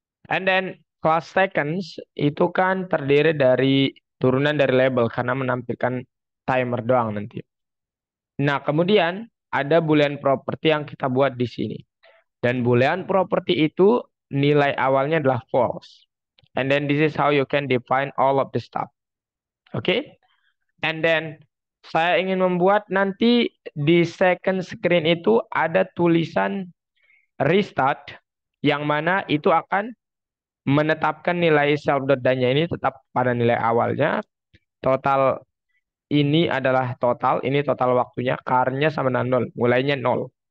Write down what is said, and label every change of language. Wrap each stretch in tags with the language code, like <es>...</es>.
<en>And then</en> <id>class seconds itu kan terdiri dari turunan dari label karena menampilkan timer doang nanti. Nah, kemudian ada boolean property yang kita buat di sini. Dan boolean property itu nilai awalnya adalah false.</id> <en>And then this is how you can define all of the stuff. Oke? Okay? And then</en> <id>saya ingin membuat nanti di second screen itu ada tulisan restart yang mana itu akan menetapkan nilai self.dan-nya ini tetap pada nilai awalnya. Total ini adalah total, ini total waktunya, car-nya sama dengan 0, mulainya 0.</id>